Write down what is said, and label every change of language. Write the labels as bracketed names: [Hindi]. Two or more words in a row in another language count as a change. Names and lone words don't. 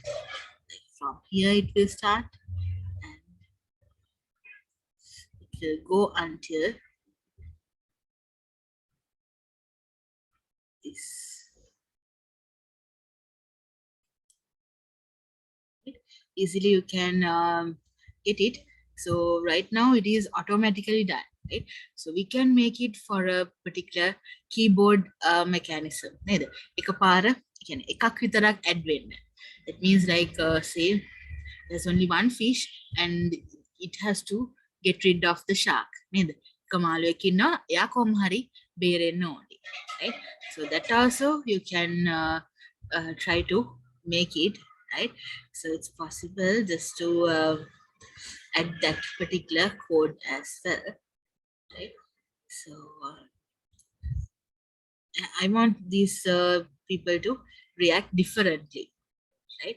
[English] From here it will start and it will go until this. Easily you can get it. So right now it is automatically done, right? So we can make it for a particular keyboard mechanism. [Sinhala] නේද? එකපාර කියන්නේ එකක් විතරක් add වෙන්න. [English] That means like say there's only one fish and it has to get rid of the shark. [Sinhala] නේද? කමාලුවෙක් ඉන්නවා එයා කොහොම හරි බේරෙන්න ඕනේ. [English] Right? So that also you can try to make it, right? So it's possible just to add that particular code as well, right? So I want these people to react differently, right?